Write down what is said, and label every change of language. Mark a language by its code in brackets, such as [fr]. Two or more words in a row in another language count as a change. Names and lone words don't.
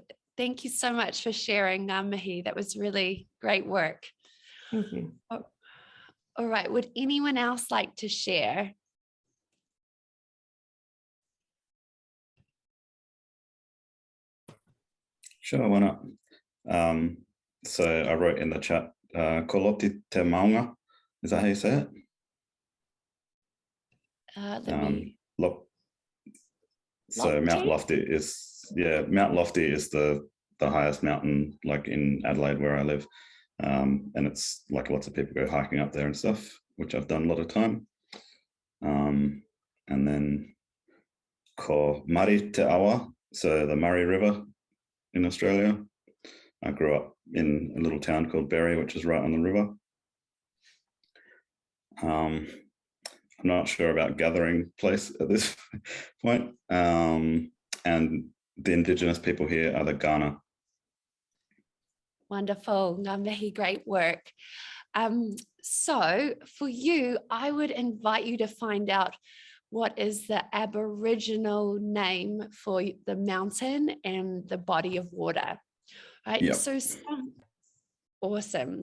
[en] Thank you so much for sharing, Mihi. That was really great work. Thank you. Oh, all right. Would anyone else like to share? Sure, why not? So I wrote in the chat, [mi] koloti te maunga. [en] Is that how you say it? So Mount Lofty is, Mount Lofty is the highest mountain, like in Adelaide where I live. And it's like lots of people go hiking up there and stuff, which I've done a lot of time. And then [mi] ko Mari te awa, [en] so the Murray River in Australia. I grew up in a little town called Berry, which is right on the river. I'm not sure about gathering place at this point. And the Indigenous people here are the Ghana. Wonderful, [mi] ngā mihi, [en] great work. So for you, I would invite you to find out what is the Aboriginal name for the mountain and the body of water, right? Yep. So awesome.